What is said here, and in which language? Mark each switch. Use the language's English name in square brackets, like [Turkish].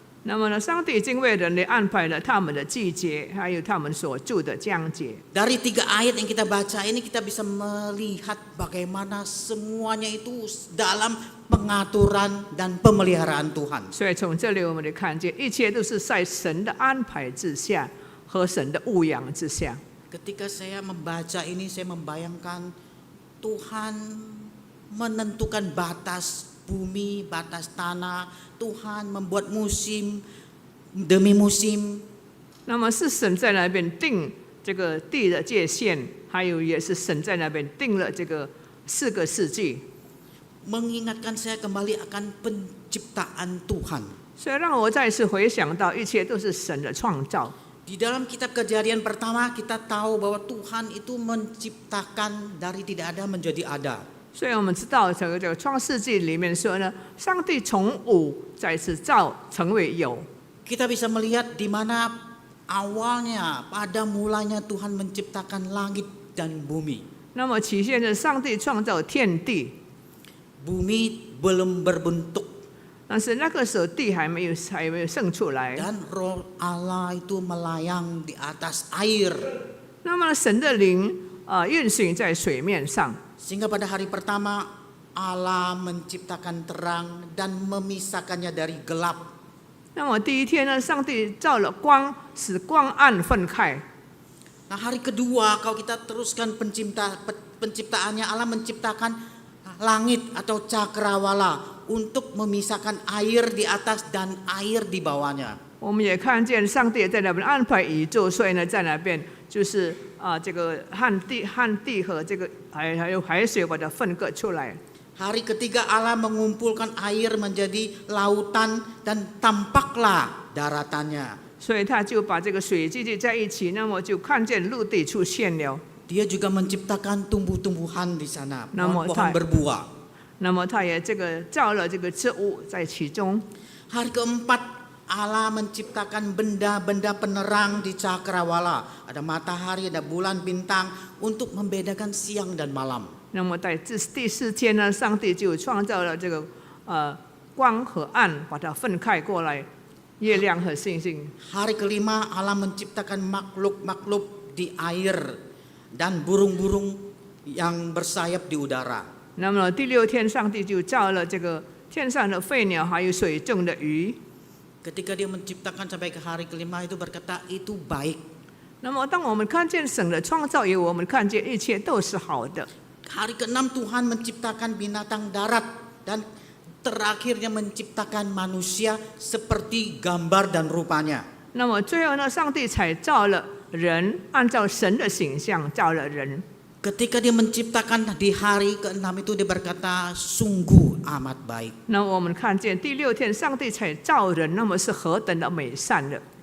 [Chinese] 那么呢，上帝已经为人类安排了他们的季节，还有他们所住的疆界。 [Indonesian] Dari 3 ayat yang kita baca ini kita bisa melihat bagaimana semuanya itu dalam pengaturan dan pemeliharaan Tuhan. [Chinese] 所以从这里我们就看见，一切都是在神的安排之下和神的牧养之下。 [Indonesian] Ketika saya membaca ini, saya membayangkan Tuhan menentukan batas bumi, batas tanah. Tuhan membuat musim demi musim. [Chinese] 那么是神在那边定这个地的界限，还有也是神在那边定了这个4个世纪。 [Indonesian] Mengingatkan saya kembali akan penciptaan Tuhan. [Chinese] 所以让我再次回想到，一切都是神的创造。 [Indonesian] Di dalam kitab Kejadian pertama kita tahu bahwa Tuhan itu menciptakan dari tidak ada menjadi ada. [Chinese] 所以我们知道，这个创世纪里面说呢，上帝从无再次造成为有。 [Indonesian] Kita bisa melihat di mana awalnya, pada mulanya Tuhan menciptakan langit dan bumi. [Chinese] 那么起先的上帝创造天地， [Indonesian] Bumi belum berbentuk [Chinese] 但是那个时候地还没有生出来。 [Indonesian] dan roh Allah itu melayang di atas air. [Chinese] 那么神的灵运行在水面上， [Indonesian] Sehingga pada hari pertama Allah menciptakan terang dan memisahkannya dari gelap. [Chinese] 那么第一天呢，上帝造了光，使光暗分开。 [Indonesian] Nah, hari kedua kalau kita teruskan penciptaannya, Allah menciptakan langit atau cakrawala untuk memisahkan air di atas dan air di bawahnya. [Chinese] 我们也看见上帝也在那边安排宇宙，所以呢，在那边就是这个旱地和这个还有海水把它分割出来。 [Indonesian] Hari ketiga Allah mengumpulkan air menjadi lautan dan tampaklah daratannya. [Chinese] 所以他就把这个水聚集在一起，那么就看见陆地出现了。 [Indonesian] Dia juga menciptakan tumbuh-tumbuhan di sana, Nama pohon-pohon Tuhan. berbuah. [Chinese] 那么他也这个造了这个植物在其中。 [Indonesian] Hari keempat Allah menciptakan benda-benda penerang di cakrawala. Ada matahari, ada bulan, bintang untuk membedakan siang dan malam. [Chinese] 那么在第四天呢，上帝就创造了这个光和暗，把它分开过来，月亮和星星。 [Indonesian] Hari kelima Allah menciptakan makhluk-makhluk di air dan burung-burung yang bersayap di udara. [Chinese] 那么第六天，上帝就造了这个天上的飞鸟，还有水中的鱼。 [Indonesian] Ketika dia menciptakan sampai ke hari kelima itu berkata itu baik. [Chinese] 那么当我们看见神的创造以后，我们看见一切都是好的。 [Indonesian] Hari keenam Tuhan menciptakan binatang darat dan terakhirnya menciptakan manusia seperti gambar dan rupanya. [Chinese] 那么最后呢，上帝才造了人，按照神的形象造了人。 [Indonesian] Ketika dia menciptakan di hari keenam itu dia berkata sungguh amat baik. [Chinese] 那我们看见第六天，上帝才造人，那么是何等的美善的。